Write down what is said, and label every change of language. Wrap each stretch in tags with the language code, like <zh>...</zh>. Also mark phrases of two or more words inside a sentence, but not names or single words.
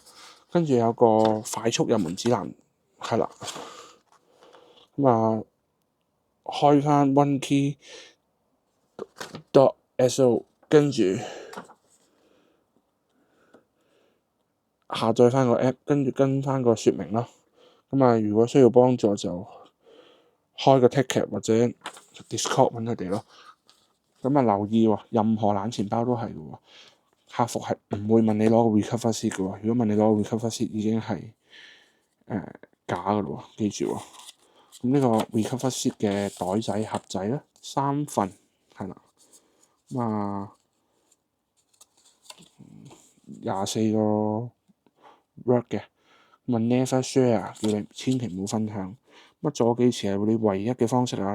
<yue>跟住有個快速入門指南，係啦，開翻 OneKey.so， 跟住下載翻個 app， 跟住跟翻個説明咯。如果需要幫助就開個 ticket 或者 Discord 揾佢哋咯。留意喎，任何冷錢包都係嘅喎，客服係唔會問你攞個</yue> <en>recover seed</en> <yue>嘅喎。如果問你攞個</yue> <en>recover seed，</en> <yue>已經係假嘅咯喎，記住喎。咁呢個</yue> <en>recover seed</en> <yue>嘅袋仔盒仔咧，3份係啦。24個 word 嘅。</yue> <en>never share，</en> <yue>叫你千祈唔好分享。左記詞係你唯一嘅方式啊！</yue>